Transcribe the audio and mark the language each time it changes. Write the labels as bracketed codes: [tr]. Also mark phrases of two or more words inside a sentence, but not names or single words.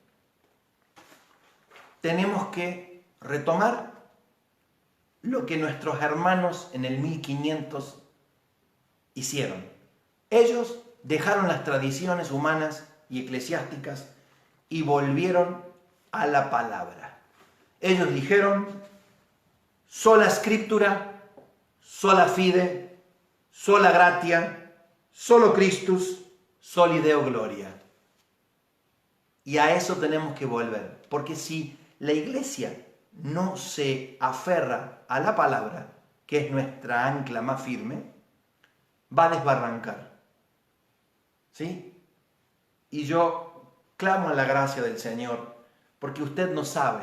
[es] Tenemos que retomar lo que nuestros hermanos en el 1500 hicieron. Ellos dejaron las tradiciones humanas y eclesiásticas y volvieron a la palabra. Ellos dijeron, [la] sola scriptura, sola fide, sola gratia, solo Christus, soli Deo gloria. [es] Y a eso tenemos que volver, porque si la iglesia no se aferra a la palabra, que es nuestra ancla más firme, va a desbarrancar. ¿Sí? Y yo clamo a la gracia del Señor, porque usted no sabe.